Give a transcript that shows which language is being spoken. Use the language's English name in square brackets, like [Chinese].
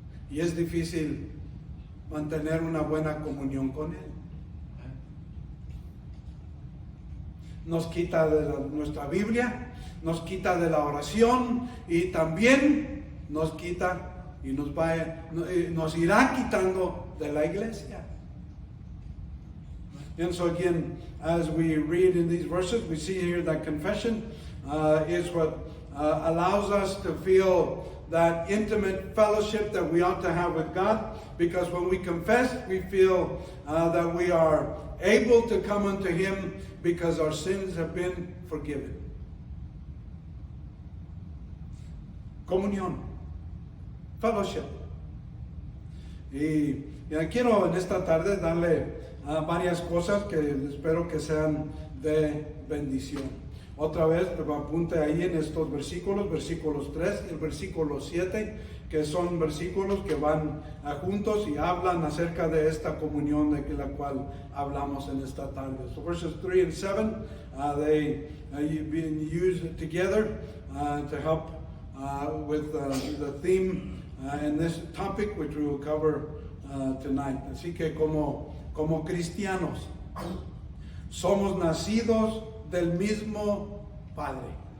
[Spanish] Y es difícil mantener una buena comunión con Él. Nos quita de nuestra Biblia, nos quita de la oración y también nos quita y nos irá quitando de la iglesia. [English] And so again, as we read in these verses, we see here that confession is what allows us to feel that intimate fellowship that we ought to have with God, because when we confess, we feel that we are able to come unto Him because our sins have been forgiven. [Spanish] Comunión, fellowship. Y quiero en esta tarde darle varias cosas que espero que sean de bendición. Otra vez, pero apunte ahí en estos versículos 3 y el versículo 7, que son versículos que van juntos y hablan acerca de esta comunión de la cual hablamos en esta tarde. [English] So verses 3 and 7, they being used together to help with the theme and this topic which we will cover tonight. [Spanish] Así que como cristianos somos nacidos del mismo Padre.